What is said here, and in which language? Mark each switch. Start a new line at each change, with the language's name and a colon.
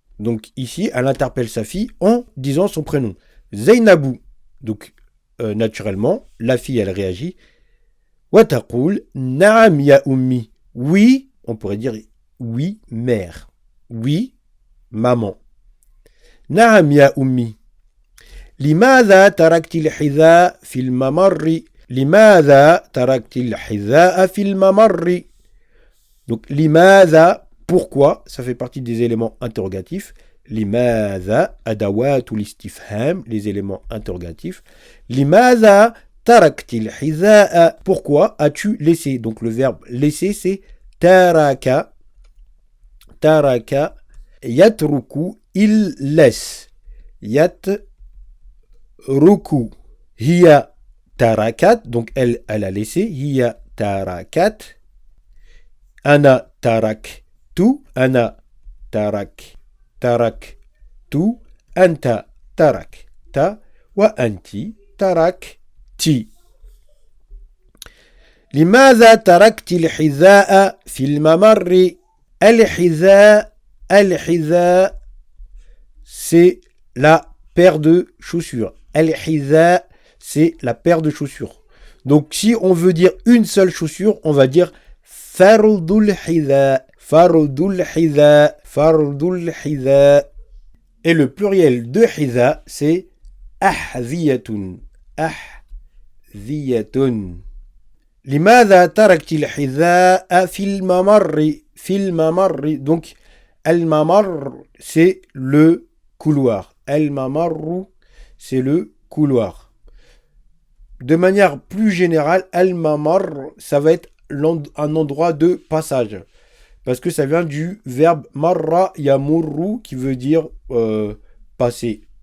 French: Donc ici, elle interpelle sa fille en disant son prénom. Zainabou. Donc naturellement, la fille, elle réagit.
Arabic: Wataqul, naam ya ummi.
French: Oui, on pourrait dire oui, mère. Oui, maman.
Arabic: Naam ya ummi. لماذا تركت الحذاء في الممر؟
French: لماذا تركت الحذاء في الممر؟ Donc, لماذا, pourquoi, ça fait partie des éléments interrogatifs.
Arabic: لماذا أدوات الاستفهام,
French: les éléments interrogatifs.
Arabic: لماذا تركت الحذاء,
French: pourquoi as-tu laissé? Donc le verbe laisser c'est ترك.
Arabic: ترك يترك,
French: il laisse.
Arabic: يترك. هي تركت,
French: donc elle a laissé.
Arabic: هي تركت. أنا تركت. أنا تركت. أنت تركت. وأنت تركتِ. لماذا تركت الحذاء في الممر؟ الحذاء.
French: الحذاء c'est la paire de chaussures. الحذاء c'est la paire de chaussures. Donc si on veut dire une seule chaussure, on va dire
Arabic: فرد الحذاء. فرد الحذاء. فرد الحذاء.
French: Et le pluriel de حذاء c'est أحذية.
Arabic: أحذية. لماذا تركت الحذاء في الممر؟ في الممر.
French: Donc الممر c'est le couloir. الممر c'est le couloir. De manière plus générale, الممر ça va être un endroit de passage. Parce que ça vient du verbe
Arabic: marra yamurru
French: qui veut dire passer.